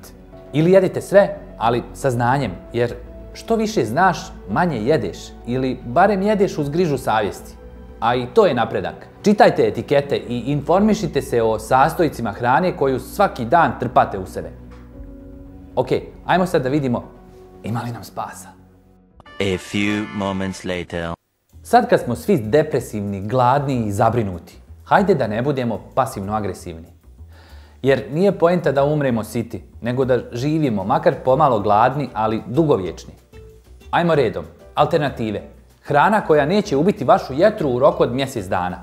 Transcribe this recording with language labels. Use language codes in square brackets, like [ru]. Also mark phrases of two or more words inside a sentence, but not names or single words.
[bs] Ili jedite sve, ali sa znanjem, jer što više znaš, manje jedeš, ili barem jedeš uz grižu savjesti. A i to je napredak. Čitajte etikete i informišite se o sastojcima hrane koju svaki dan trpate u sebe. Ok, ajmo sad da vidimo ima li nam spasa. [en] A few moments later. [bs] Sad kad smo svi depresivni, gladni i zabrinuti, hajde da ne budemo pasivno-agresivni. Jer nije poenta da umremo siti, nego da živimo, makar pomalo gladni, ali dugovječni. Ajmo redom. Alternative. Hrana koja neće ubiti vašu jetru u roku od mjesec dana.